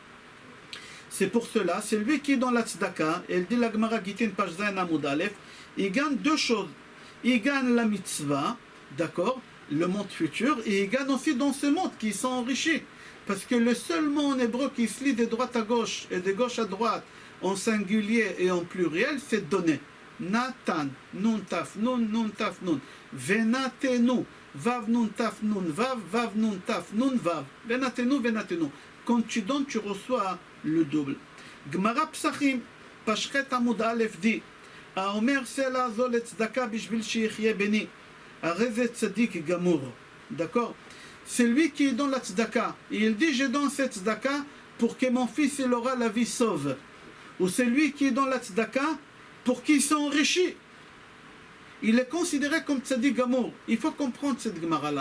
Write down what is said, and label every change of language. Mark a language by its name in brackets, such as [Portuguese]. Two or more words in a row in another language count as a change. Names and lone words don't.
[French] C'est pour cela, c'est lui qui est dans la tzedaka, elle dit la Gemara Gitin page [Hebrew] זין עמוד אלף, [French] il gagne 2 choses. Il gagne la mitzvah, d'accord, le monde futur, et il gagne aussi dans ce monde qui sont enrichis. Parce que le seul mot en hébreu qui se lit de droite à gauche et de gauche à droite, en singulier et en pluriel, c'est donner. Natan, [Hebrew] נון תו נון, נון תו נון. ונתנו, וו נון תו נון, וו נון תו נון, וו. ונתנו, ונתנו. [French] Quand tu donnes, tu reçois le double. Gemara Psachim, [Hebrew] פשחת עמוד אלף dit, האומר סלע זו לצדקה בשביל שיחיה בני. הרי זה צדיק גמור. [French] D'accord? C'est lui qui donne la tzedaka. Il dit, je donne cette tzedaka pour que mon fils il aura la vie sauve. Ou c'est lui qui donne la tzedaka pour qu'il s'enrichit. Il est considéré comme [Hebrew] צדיק גמור. [French] Il faut comprendre cette Gemara-là.